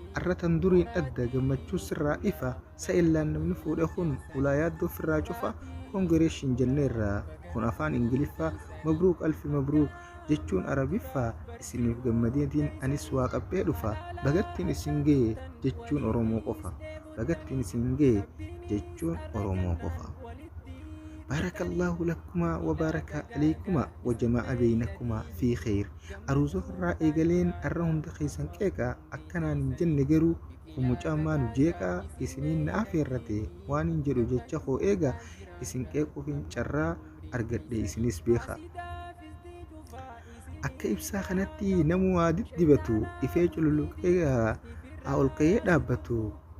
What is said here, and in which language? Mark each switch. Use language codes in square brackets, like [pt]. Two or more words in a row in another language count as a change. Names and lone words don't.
[om] Arra tan duriin adda gammachuu sirraa ifa, sa illaan namni fuudhe kun ulaa yaaddoo firraa cufa, kongireeshin jenneerra, kun afaan Ingiliffaa, [ar] مبروك ألف مبروك [om] jechuun Arabiffaa, isiniif gammadeetiin anis waa qabbee dhufa, bagattiin isin ga'e jechuun Oromoo qofa, bagattiin isin ga'e jechuun Oromoo qofa. [ar] بارك الله لكما وبارك عليكما وجمع بينكما في خير. [om] Aruuza irraa eegaleen arra hunda keessan qeeqa, akkanaan hin jenne garuu kun mucaa maanu jeeqa, isiniin na afeerrate, waan hin jedhu jecha koo eega, isin qeequuf hin carraa argadhe isinis beeka. Akka ibsaa kanatti namuu waa diddibatu, ifee cululuqee haa ol ka'ee dhaabbatu.